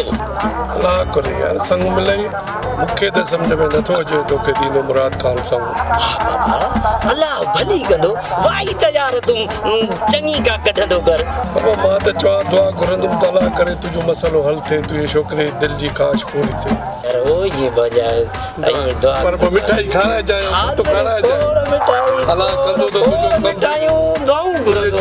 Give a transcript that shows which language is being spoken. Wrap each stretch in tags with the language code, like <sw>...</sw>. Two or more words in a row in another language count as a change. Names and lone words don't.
<sd>अल्लाह करे यार संग मिलई मुखे त समझ में नथो अचे तोखे ॾींदो मुराद खान संग बाबा अल्लाह भली कंदो वाई त यार तूं चङी का कढंदो कर बाबा मां त चवा दुआ घुरंदुमि त अल्लाह करे तुंहिंजो मसइलो हल थिए तुंहिंजे छोकिरे दिल जी ख़्वाहिश पूरी थिए यार ओ जी बजा ऐं दुआ पर मिठाई खाराइजांइ तो खाराइजांइ मिठाई अल्लाह कंदो त तुंहिंजो कमु मिठाइयूं दुआऊं घुरंदो</sd>